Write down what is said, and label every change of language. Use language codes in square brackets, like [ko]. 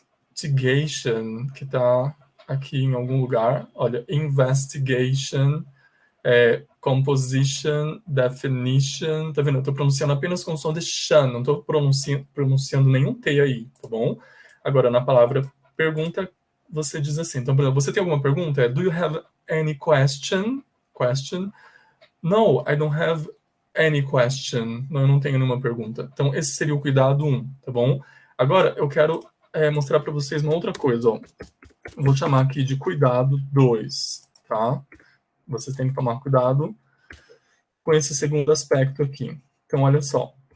[pt] Investigation, que tá aqui em algum lugar, olha, investigation, composition, definition, tá vendo? Eu tô pronunciando apenas com o som de shan, não tô pronunciando nenhum T aí, tá bom? Agora, na palavra pergunta, você diz assim, então, por exemplo, você tem alguma pergunta? [en] Do you have any question? Question? No, I don't have any question. [pt] Não, eu não tenho nenhuma pergunta. Então, esse seria o cuidado 1, tá bom? Agora, eu quero mostrar para vocês uma outra coisa, ó. Vou chamar aqui de cuidado 2, tá? Vocês têm que tomar cuidado com esse segundo aspecto aqui. Então, olha só.